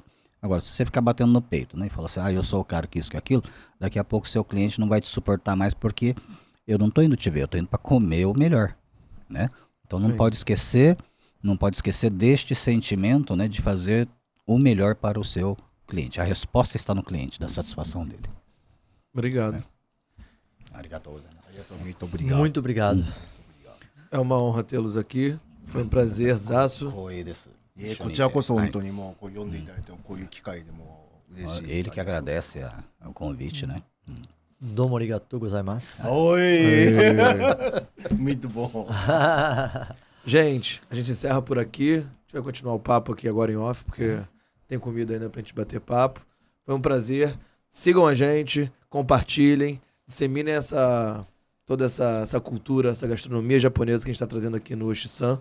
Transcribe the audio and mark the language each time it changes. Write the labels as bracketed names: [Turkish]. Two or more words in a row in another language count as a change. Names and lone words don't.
[Portuguese] Agora, se você ficar batendo no peito, né, e falar assim, eu sou o cara que isso, que aquilo, daqui a pouco seu cliente não vai te suportar mais porque eu não tô indo te ver, eu tô indo para comer o melhor, né? Então não Sim. pode esquecer deste sentimento, né, de fazer o melhor para o seu cliente. A resposta está no cliente, da satisfação dele. Obrigado. [Japanese] ありがとうございます. [Portuguese] Muito obrigado. Muito obrigado. É uma honra tê-los aqui. Foi um prazerzaço. [Japanese] 光栄です。こちらこそはい本当にもうこう読んでいただいてもこういう機会でも嬉しいです。 [Portuguese] Ele que agradece o convite, né? [Japanese] どうもありがとうございます. [Portuguese] Oi! Muito bom. Gente, a gente encerra por aqui. A gente vai continuar o papo aqui agora em off, porque tem comida ainda pra gente bater papo. Foi um prazer. Sigam a gente, compartilhem, disseminem toda essa cultura, essa gastronomia japonesa que a gente tá trazendo aqui no Oshisan.